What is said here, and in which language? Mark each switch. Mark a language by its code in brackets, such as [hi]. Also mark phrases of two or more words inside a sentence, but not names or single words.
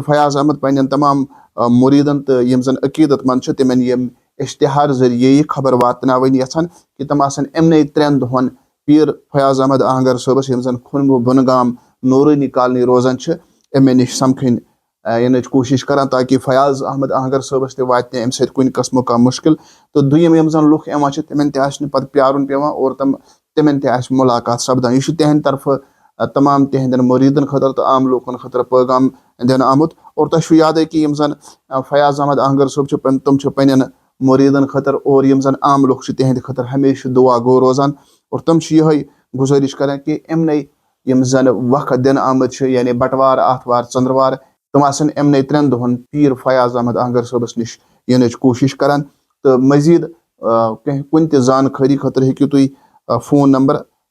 [ks] फयाज अहमद पन्न तमाम मुरीदन तो यम जन अकीदत मंद तिमन यम इश्तिहार जरिए यह खबर वातन यछान कि तम आसन इमन 3 दोहन पीर फयाज अहमद आहंगर सबस यम जन खुनबु बनगाम नूरानी कॉलोनी रोजान अमे निश समखन इन कोशिश करान ताकि फयाज अहमद आहंगर सबस वात अम सत कुन कस्मो का मुश्किल तो दुयम यम जन लुक तिमन तत प्यारुन पेवान और तिमन मुलाकात सपदान यह तिहंद तरफ तमाम तिहंदन मुरीदन खतर तो आम लोकन खतर पैगाम दिन आमुत और तुम याद कि यम जन फयाज अहमद आहंगर साहब तुम पन्न मुरीदन खतर और यम जन आम लोग तिहंद खतर हमेशा दुआ गो रोजान और तुम यह गुजारिश करान कि इमन यम जन वक्त दिन आमद यानी बटवार आथवार चंद्रवार तुम आसन इमन 3 दोहन पीर फयाज अहमद आहंगर सबस निश इन कोशिश करान तो मजीद कुन त जानकारी खतर हेकि तुम फोन नंबर